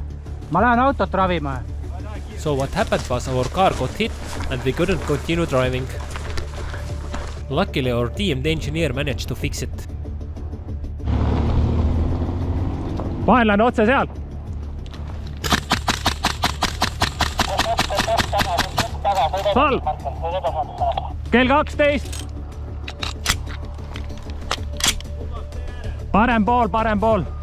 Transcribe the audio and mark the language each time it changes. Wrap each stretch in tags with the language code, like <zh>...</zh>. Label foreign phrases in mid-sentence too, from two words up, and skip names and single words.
<et>Ma lähen autot ravima.</et> <en>So what happened was our car got hit and we couldn't continue driving. Luckily our team, the engineer, managed to fix it.</en> <et>Vaenlane otse seal! Salv! Kell 12! Parem pool, parem pool!</et>